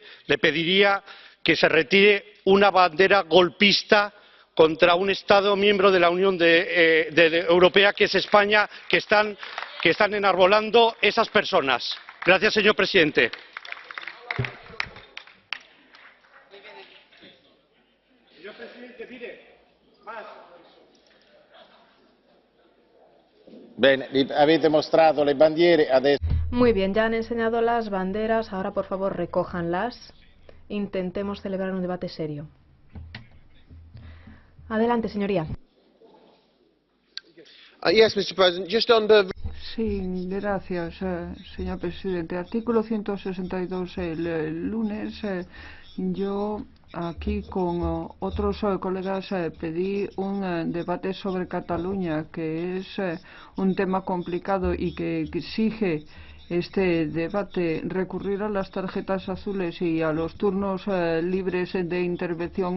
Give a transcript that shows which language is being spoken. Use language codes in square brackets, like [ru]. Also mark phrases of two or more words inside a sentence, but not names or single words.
[es] Le pediría que se retire una bandera golpista contra un Estado miembro de la Unión Europea, que es España, que están enarbolando esas personas. Gracias, señor presidente. Señor presidente, mire, más. [it] Bene, avete mostrato le bandiere, adesso... [es] Muy bien, ya han enseñado las banderas, ahora por favor recójanlas. Intentemos celebrar un debate serio. Adelante, señoría. [en] Yes, Mr. President. Just on the... [es] Sí, gracias, señor presidente. Artículo 162. El lunes yo aquí con otros colegas pedí un debate sobre Cataluña, que es un tema complicado y que exige este debate recurrir a las tarjetas azules y a los turnos libres de intervención.